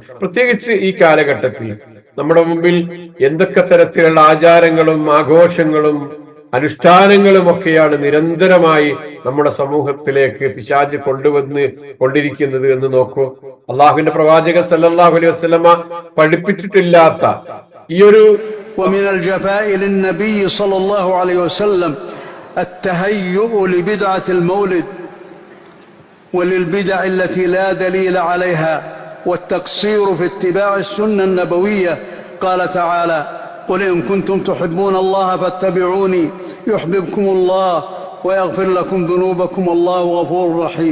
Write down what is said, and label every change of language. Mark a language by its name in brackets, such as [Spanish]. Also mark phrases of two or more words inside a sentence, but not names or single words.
[Malayalam] പ്രത്യേകിച്ച് ഈ കാലഘട്ടത്തിൽ നമ്മുടെ മുമ്പിൽ എന്തൊക്കെ തരത്തിലുള്ള ആചാരങ്ങളും ആഘോഷങ്ങളും അനുഷ്ഠാനങ്ങളും ഒക്കെയാണ് നിരന്തരമായി നമ്മുടെ സമൂഹത്തിലേക്ക് പിശാച് കൊണ്ടിരിക്കുന്നത് എന്ന് നോക്കൂ. അള്ളാഹുവിന്റെ പ്രവാചകൻ [Arabic] صلى الله عليه وسلم [Malayalam] പഠിപ്പിച്ചിട്ടില്ലാത്ത ഈ ഒരു [Arabic] ومن الجفاء للنبي صلى الله عليه وسلم التهيؤ لبدعة المولد وللبدع التي لا دليل عليها والتقصير في اتباع السنة النبوية. قال تعالى: قل إن كنتم تحبون الله فاتبعوني يحببكم الله ويغفر لكم ذنوبكم والله غفور رحيم.